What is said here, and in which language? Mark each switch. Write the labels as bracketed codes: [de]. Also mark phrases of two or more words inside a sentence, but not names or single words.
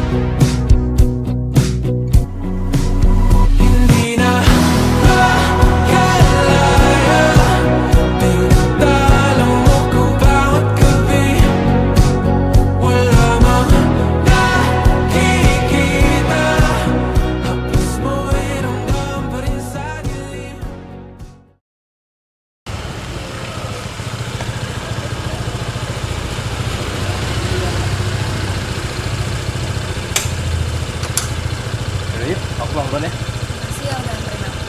[tl] Hindi na makalaya, tinatalo mo ko bawat gabi. Wala mang nakikita, hapis mo ay ramdam pa rin sa dilim. [id] Yuk, aku pulang duluan ya. Makasih ya udah anterin aku.